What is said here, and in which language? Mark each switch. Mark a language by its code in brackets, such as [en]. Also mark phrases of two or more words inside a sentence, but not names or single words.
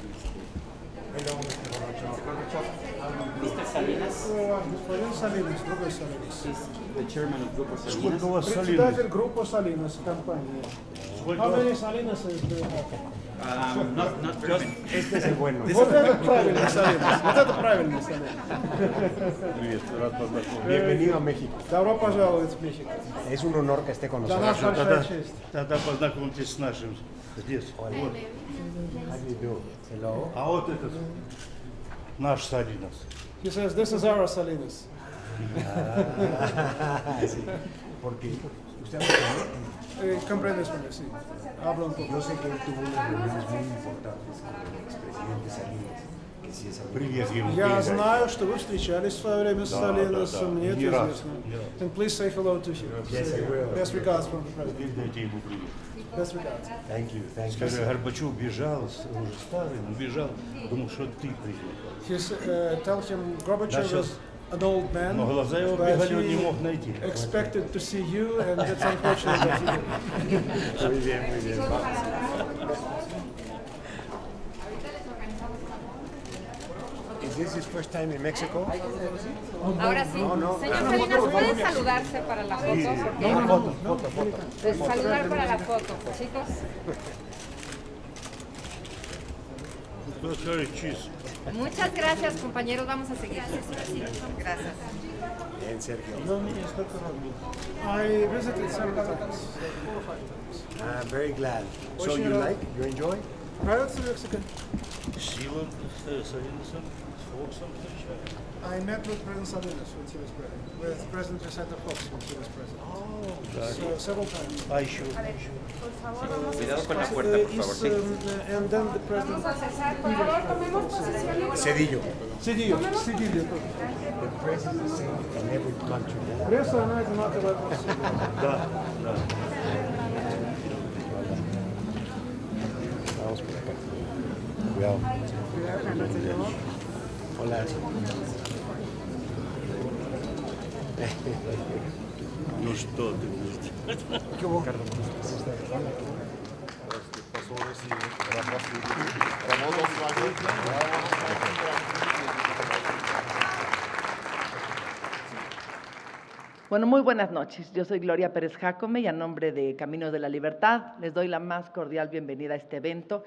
[en] Mr. Salinas [ru] Господин Salinas, другой Salinas. [en] is the chairman of Grupo [ru] Сколько [en] Salinas. [ru] у вас Председатель Salinas? группы Salinas компании. Сколько [en] How [ru] у вас? [en] many Salinas is there? Not very many. [es] Este es el bueno. [ru] Вот это правильный Salinas. Вот это правильный Salinas. Привет, рад познакомиться. [es] Bienvenido a México. [ru] Добро пожаловать в Мехико. [es] Es un honor que esté con [ru] Для [es] nosotros. [ru] нас большая честь. Тогда познакомьтесь с нашим здесь. Вот. [en] How do you do? Hello. [ru] А вот этот наш Салинас. [en] He says, this is our Salinas. [es] Sí, porque usted habla español. Comprende español, sí. Hablo un poco. Yo sé que él tuvo unas reuniones muy importantes con el expresidente Salinas, que sí es amigo. [ru] Привет ему. Я передай. знаю, что вы встречались в свое время с Да, Салинасом, да. мне это Не раз, известно. не раз. [en] And please say hello to him. Yes, I will. Best regards from the president. [ru] Передайте ему привет. [en] Best regards. Thank you, thank you. [ru] Скажи, Горбачев бежал, уже старый, но бежал, думал, что ты приедешь. [en] Tell him Gorbachev [ru] Начал. [en] was an old man, [ru] Но глаза его [en] but [ru] бегали, он не [en] he [ru] мог найти. [en] expected to see you, and it's unfortunate that he didn't. [es] Muy bien, muy bien. [en] Is this his first time in Mexico? [es] Ahora sí. Señor Salinas, ¿pueden saludarse para la foto? Saludar para la foto, chicos. [ru] Кто скажет чиз? [es] Muchas gracias, compañeros. Vamos a seguir. Gracias. Bien, Sergio. [en] I visited several times, 4 or 5 times. I'm very glad. So [ru] Очень [en] you [ru] рад. [en] like? You enjoy? [ru] Нравится Мексика? Сила с Салинасом, с Фоксом встречали. [en] I met with President Salinas when he was president, with President Vicente Fox when he was president. So several times. [ru] А еще? [es] Cuidado con la puerta, por favor. Sí. [en] And then the president. Cedillo. Cedillo. Cedillo. The president is saying in every country. [ru] Пресса, она одинаковая. Да, да. [es] Vamos por acá. Cuidado. Hola. [ru] Ну что ты будешь? [es] ¿Qué hubo? Ricardo, Bueno, muy buenas noches. Yo soy Gloria Pérez Jácome y a nombre de Caminos de la Libertad les doy la más cordial bienvenida a este evento.